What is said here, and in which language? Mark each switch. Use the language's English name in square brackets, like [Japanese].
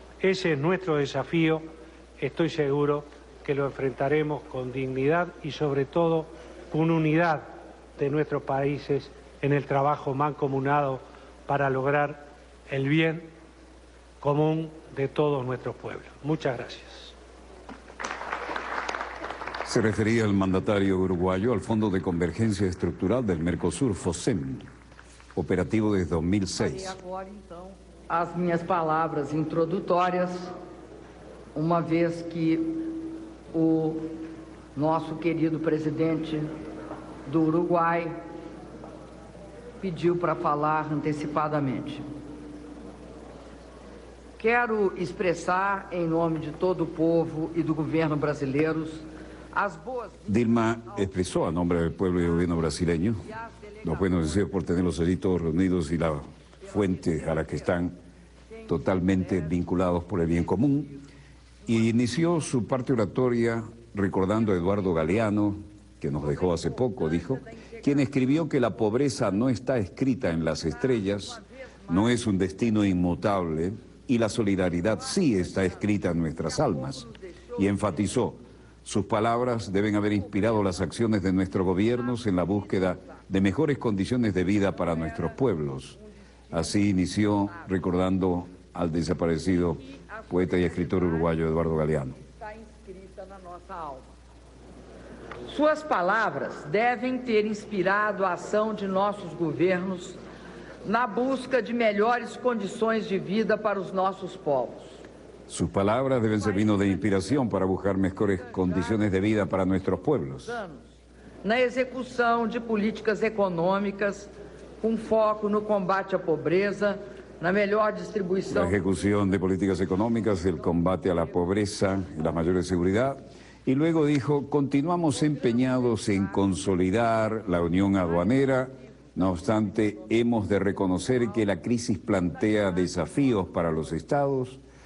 [Spanish] Ese es nuestro desafío. Estoy seguro que lo enfrentaremos con dignidad y sobre todo con unidad de nuestros países en el trabajo mancomunado para lograr el bien común de todos nuestros pueblos. Muchas gracias. Se refería el mandatario uruguayo al Fondo de Convergencia Estructural del Mercosur, FOSEM, operativo desde 2006. [Portuguese] Agora, então, as minhas palavras introdutórias, uma vez que o nosso querido presidente do Uruguai pediu para falar antecipadamente. Quero expressar, em nome de todo o povo e do governo brasileiros, as boas... [Spanish] Dilma expresó a nombre del pueblo y del gobierno brasileño los buenos deseos por tenerlos allí todos reunidos y la fuente a la que están totalmente vinculados por el bien común, y inició su parte oratoria recordando a Eduardo Galeano, que nos dejó hace poco, dijo, quien escribió que la pobreza no está escrita en las estrellas, no es un destino inmutable, y la solidaridad sí está escrita en nuestras almas. Y enfatizó, sus palabras deben haber inspirado las acciones de nuestros gobiernos en la búsqueda de mejores condiciones de vida para nuestros pueblos. Así inició recordando al desaparecido poeta y escritor uruguayo Eduardo Galeano. [Portuguese] Está inscrita na nossa alma. Suas palavras devem ter inspirado a ação de nossos governos na busca de melhores condições de vida para os nossos povos. [Spanish] Sus palabras deben servirnos de inspiración para buscar mejores condiciones de vida para nuestros pueblos. [Portuguese] Na execução de políticas econômicas com foco no combate à pobreza, na melhor distribuição... [Spanish] La ejecución de políticas económicas, el combate a la pobreza y la mayor seguridad. Y luego dijo, continuamos empeñados en consolidar la unión aduanera. No obstante, hemos de reconocer que la crisis plantea desafíos para los estados.